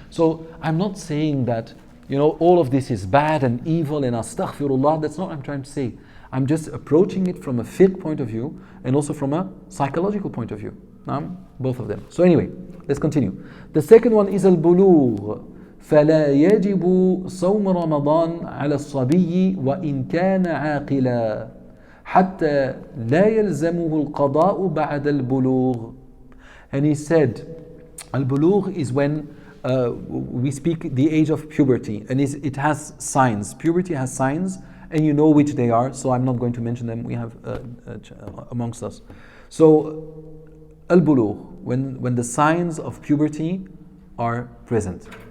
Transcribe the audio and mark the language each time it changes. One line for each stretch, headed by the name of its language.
English: So I'm not saying that, all of this is bad and evil and astaghfirullah. That's not what I'm trying to say. I'm just approaching it from a fiqh point of view and also from a psychological point of view. Both of them. So anyway, let's continue. The second one is al-bulugh.
Arabic: فلا يجب صوم رمضان على الصبي وإن كان عاقلا حتى لا يلزمه القضاء بعد البلوغ.
English: And he said, al-bulugh is when we speak the age of puberty, and it has signs. Puberty has signs, and you know which they are, so I'm not going to mention them. We have amongst us. So, al-bulugh, when the signs of puberty are present.